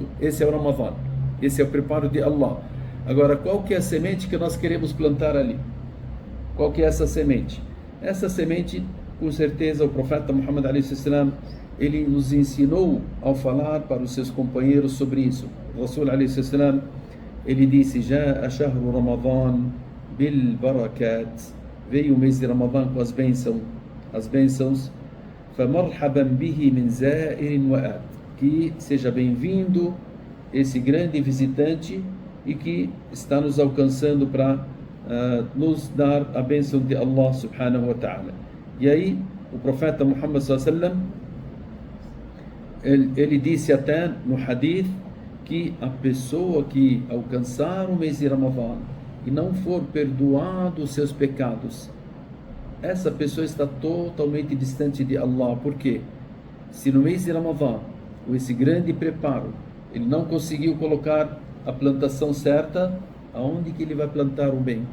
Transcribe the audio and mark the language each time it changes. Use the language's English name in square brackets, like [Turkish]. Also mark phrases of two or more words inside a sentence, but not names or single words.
[Portuguese] Esse é o Ramadã, esse é o preparo de Allah. Agora, qual que é a semente que nós queremos plantar ali? Qual que é essa semente? Essa semente, com certeza, o profeta Muhammad a.s. ele nos ensinou ao falar para os seus companheiros sobre isso. O Rasul a.s. ele disse, [Arabic] جاء شهر رمضان بالبركات, [Portuguese] veio o mês de Ramadã com as bênçãos, [Arabic] فَمَرْحَبًا بِهِ مِنْ زَائِرٍ وَآتٍ, [Portuguese] que seja bem-vindo esse grande visitante e que está nos alcançando para nos dar a bênção de [Arabic] Allah subhanahu wa ta'ala. [Portuguese] E aí o profeta Muhammad [Arabic] sallallahu alaihi wasallam [Portuguese] ele disse até no hadith que a pessoa que alcançar o mês de Ramadã e não for perdoado os seus pecados, essa pessoa está totalmente distante de Allah. Por quê? Se no mês de Ramadã, com esse grande preparo, ele não conseguiu colocar a plantação certa, aonde que ele vai plantar o bem?